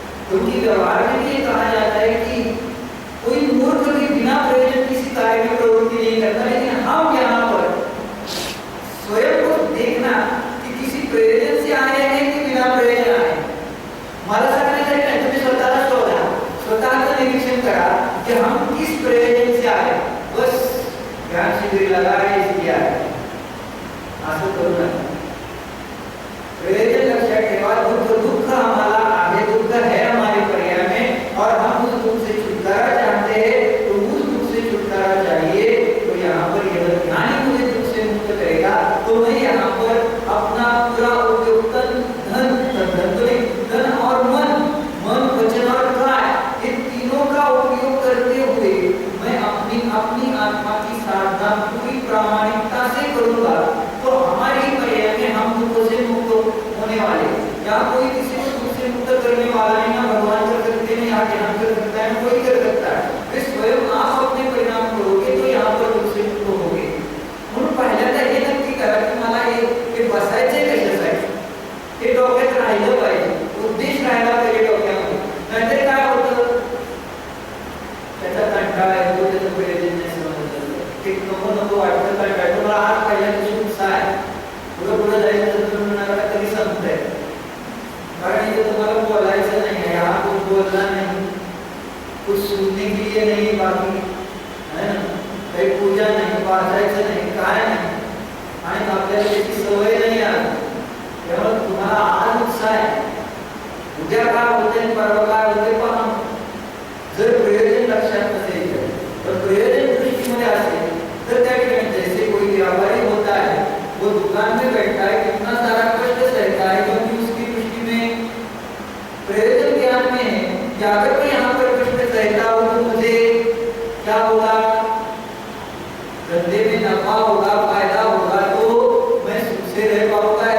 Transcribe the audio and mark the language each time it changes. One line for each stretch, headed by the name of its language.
Hindi: क्योंकि व्यवहार में भी कहा जाता है कि कोई मूर्ख भी बिना प्रयोजन किसी कार्य में प्रवृत्ति नहीं करता. लेकिन हम यहाँ पर स्वयं को देखना कि किसी प्रयोजन से आए हैं कि बिना प्रयोजन आए.
Marathi: मला सांगण्यासाठी नाही, तुम्ही स्वतःला शोधा, स्वतःचं निरीक्षण करा
Hindi: कि हम किस प्रयोजन से आए. बस ज्ञान शिविर लगाए इसलिए आए
Marathi: असं करू नका. प्रयोजन लक्षात ठेवा.
Hindi: दुख हमारा आगे, दुख है हमारे पर्याय में और हम उस दुख से छुटकारा चाहते हैं. तो उस दुख से छुटकारा चाहिए तो यहाँ पर यह ध्यान ही मुझे दुख से मुक्त करेगा. तो मैं यहाँ पर अपना पूरा उपयोग धन और मन वचन और काय, इन तीनों का उपयोग करते हुए मैं अपनी आत्मा की साधना पूरी प्रामाणिकता से करूंगा. तो हमारी पर्याय में हम दुखों से मुक्त होने वाले. क्या कोई किसी को दुख से मुक्त करने वाला नहीं. ना भगवान कर सकते हैं, या ध्यान कर सकता है, कोई कर सकता है. फिर स्वयं आप अपने परिणाम करोगे तो यहाँ पर दुख से मुक्त होगे.
Marathi: म्हणून पहिल्यांदा हे नक्की करा की मला हे बसायचे कशासाठी, हे डोक्यात राहिलं पाहिजे. उद्देश राहिला पाहिजे डोक्यामध्ये. नाहीतर काय होतं, त्याचा कंटाळा येतो, त्याचं प्रयोजन नाही समजलं, ते नको वाटतं, कंटाळा. तुम्हाला आज पहिल्या दिवशी उत्साह आहे, पुढे जायचं तर तुम्हाला कधी संपतंय. कारण इथे तुम्हाला बोलायचं नाही आहे,
Hindi: हा कुछ बोलना नहीं, कुछ सुनने के लिए नहीं, बाकी है ना,
Marathi: काही पूजा नाही, वाचायचं नाही, काय नाही. आणि आपल्याला त्याची सवय नाही आहे. त्यामुळे तुम्हाला आज उत्साह आहे, उद्या काय होते परवा काय होते पहा. जर प्रयोजन लक्षात नसेल तर प्रयोजन दृष्टीमध्ये असेल तर त्या ठिकाणी
Hindi: जैसे कोई व्यापारी होता है, वो दुकान में बैठा है, कितना सारा कष्ट सहता है, क्योंकि उसकी दृष्टि में प्रयोजन ज्ञान में है कि अगर मैं यहाँ पर कष्ट सहता हूँ तो मुझे क्या होगा, धंधे में नफा होगा, फायदा होगा, तो मैं सुख से रह पाऊंगा.